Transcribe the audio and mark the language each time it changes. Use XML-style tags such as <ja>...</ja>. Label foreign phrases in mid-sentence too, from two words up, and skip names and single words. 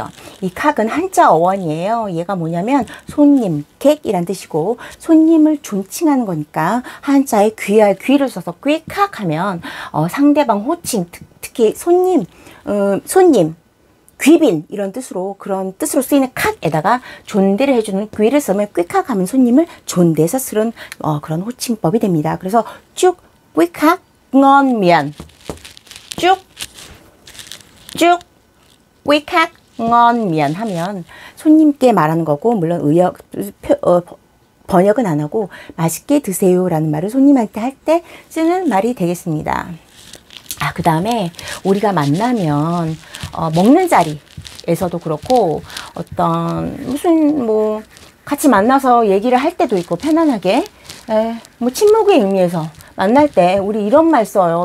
<ko>이 칵은 한자 어원이에요. 얘가 뭐냐면 손님, 객이란 뜻이고 손님을 존칭하는 거니까 한자에 귀할 귀를 써서 꾀칵 하면 상대방 호칭, 특히 손님, 귀빈 이런 뜻으로 그런 뜻으로 쓰이는 칵에다가 존대를 해주는 귀를 쓰면 꾀칵 하면 손님을 존대해서 쓰는 그런 호칭법이 됩니다. 그래서</ko> <vi>chúc quý khách ngon miệng chúc quý khách ngon miệng</vi> <ko>하면 손님께 말하는 거고 물론 번역은 안 하고 맛있게 드세요 라는 말을 손님한테 할 때 쓰는 말이 되겠습니다. 그 다음에 우리가 만나면 먹는 자리에서도 그렇고 무슨 같이 만나서 얘기를 할 때도 있고 편안하게 친목의 의미에서 만날 때 우리 이런 말 써요.</ko>